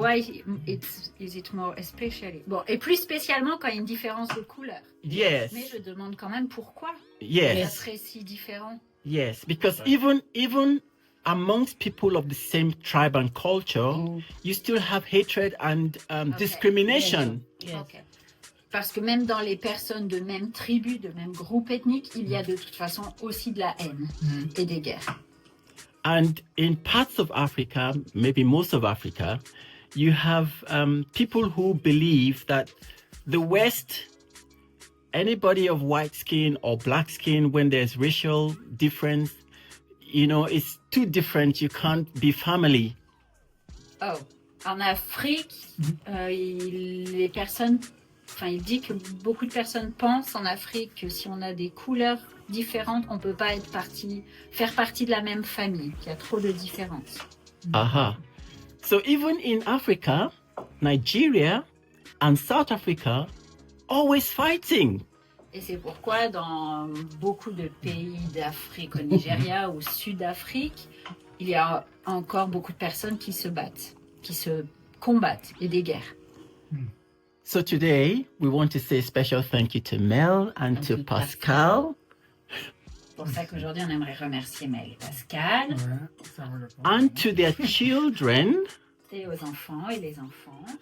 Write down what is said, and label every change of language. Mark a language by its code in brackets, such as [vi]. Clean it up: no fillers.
[en] Why is it more especially? [fr] Bon, et plus spécialement quand il y a une différence de couleur. [en] Yes. [fr] Mais je demande quand même pourquoi ça [en] Yes. [fr] serait si différent. [en] Yes, because even amongst people of the same tribe and culture, you still have hatred and discrimination. Yes. Okay. [fr] Parce que même dans les personnes de même tribu, de même groupe ethnique, il y a de toute façon aussi de la haine et des guerres. [en] And in parts of Africa, maybe most of Africa, you have people who believe that the West, anybody of white skin or black skin, when there's racial difference, you know, it's too different. You can't be family. [fr] Oh, en Afrique, les personnes, il dit que beaucoup de personnes pensent en Afrique que si on a des couleurs différentes, on peut pas faire partie de la même famille, qu'il y a trop de différences. Aha. [en] So even in Africa, Nigeria and South Africa, always fighting. [fr] Et c'est pourquoi dans beaucoup de pays d'Afrique, au Nigeria ou Sud-Afrique, il y a encore beaucoup de personnes qui se battent, qui se combattent, et des guerres. [en] So today, we want to say a special thank you to Mel and to Pascal. [fr] C'est pour ça qu'aujourd'hui, on aimerait remercier Mel et Pascal. [en] And to their children. [fr] Et aux enfants et les enfants.